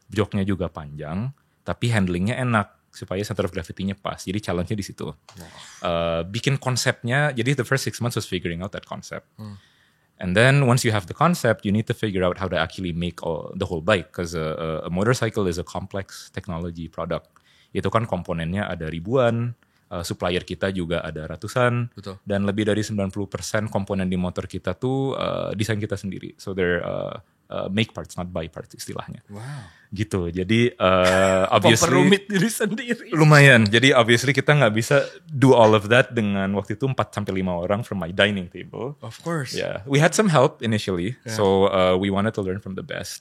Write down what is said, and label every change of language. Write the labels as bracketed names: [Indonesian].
[Indonesian] joknya juga panjang, tapi handlingnya enak supaya center of gravity-nya pas. Jadi challenge-nya di situ. Bikin konsepnya, jadi [English] the first 6 months was figuring out that concept. And then once you have the concept, you need to figure out how to actually make the whole bike. Because a motorcycle is a complex technology product. [Indonesian] Itu kan komponennya ada ribuan, supplier kita juga ada ratusan. Betul. Dan lebih dari 90% komponen di motor kita tuh desain kita sendiri. [English] So they're make parts, not buy parts istilahnya. Wow. [Indonesian] Gitu. Jadi obviously Memperumit diri sendiri. lumayan. Jadi obviously kita nggak bisa [English] do all of that [Indonesian] dengan waktu itu 4-5 orang [English] from my dining table. Of course. Yeah, we had some help initially. So we wanted to learn from the best.